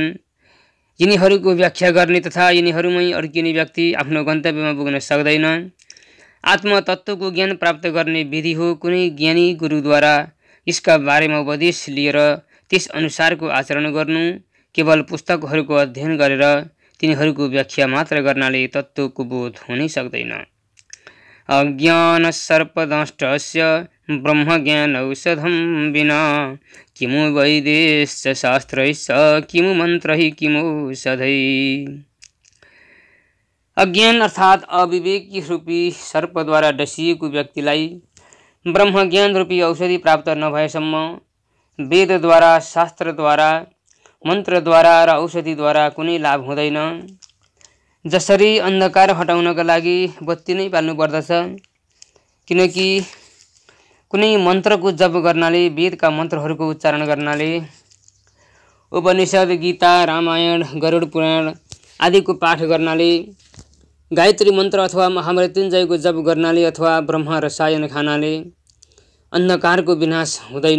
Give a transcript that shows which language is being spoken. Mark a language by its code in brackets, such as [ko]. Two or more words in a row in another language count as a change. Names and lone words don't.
[ne] यिनीहरूको व्याख्या गर्ने तथा यिनीहरूमै अड्किने व्यक्ति आफ्नो गन्तव्यमा पुग्न सक्दैन। आत्मतत्त्वको ज्ञान प्राप्त गर्ने विधि हो कुनै ज्ञानी गुरुद्वारा यसका बारेमा उपदेश लिएर त्यस अनुसारको आचरण गर्नु। केवल पुस्तकहरूको अध्ययन गरेर तिनीहरूको व्याख्या मात्र गर्नाले तत्त्वको बोध हुनै सक्दैन। [sa] अज्ञान सर्पदंष्टस्य ब्रह्मज्ञान औषधं विना किमु वैदेश्च शास्त्रैश्च किमु मन्त्रैः किमौषधै। [ne] अज्ञान अर्थात अविवेकी रूपी सर्पद्वारा डसिएको व्यक्तिलाई ब्रह्मज्ञान रूपी औषधि प्राप्त नभएसम्म वेदद्वारा, शास्त्रद्वारा, मन्त्रद्वारा र औषधिद्वारा कुनै लाभ हुँदैन। जसरी अन्धकार हटाउनका लागि बत्ती नै बाल्नु पर्दछ, किनकि कुनै मन्त्रको जप गर्नाले, वेदका मन्त्रहरूको उच्चारण गर्नाले, उपनिषद, गीता, रामायण, गरुड पुराण आदिको पाठ गर्नाले, गायत्री मन्त्र अथवा महामृत्युञ्जयको जप गर्नाले अथवा ब्रह्म रसायन खानाले अन्धकारको विनाश हुँदैन।